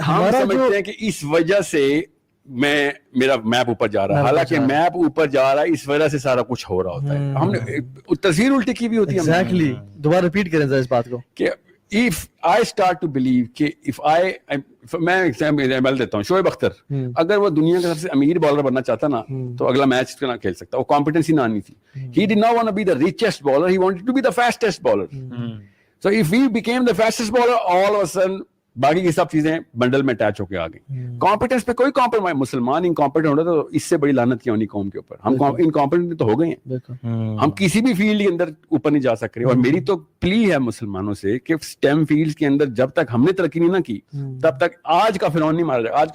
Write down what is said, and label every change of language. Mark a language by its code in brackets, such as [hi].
[ur] ہم سمجھتے ہیں کہ اس وجہ سے میرا میپ اوپر جا رہا ہے, حالانکہ میپ اوپر جا رہا ہے اس وجہ سے سارا کچھ ہو رہا ہوتا ہے. ہم نے تصویر الٹی کی بھی ہوتی ہے. ایگزیکٹلی. دوبارہ ریپیٹ کریں ذرا اس بات کو کہ [en] if I start to believe [ur] کہ میں ایگزامپل دیتا ہوں, شعیب اختر اگر وہ دنیا کا سب سے امیر بالر بننا چاہتا نا تو اگلا میچ نہ کھیل سکتا, وہ کمپیٹنسی نہ آنی تھی. [en] He did not want to be the richest bowler, he wanted to be the fastest bowler. So if we became the fastest bowler, all of a sudden [ur] باقی کی سب چیزیں بنڈل میں اٹیچ ہو کے آ گئی. کمپیٹنس پہ کوئی کمپرومائز, مسلمان incompetent ہو رہا تو اس سے بڑی لعنت کیا ہونی قوم کے اوپر. ہم انکمپیٹنٹ تو ہو گئے ہیں, ہم کسی بھی فیلڈ کے اندر اوپر نہیں جا سک رہے. اور میری تو پلی ہے مسلمانوں سے کہ اسٹیم فیلڈ کے اندر جب تک ہم نے ترقی نہیں نہ کی تب تک آج کا فرعون نہیں مارا جائے.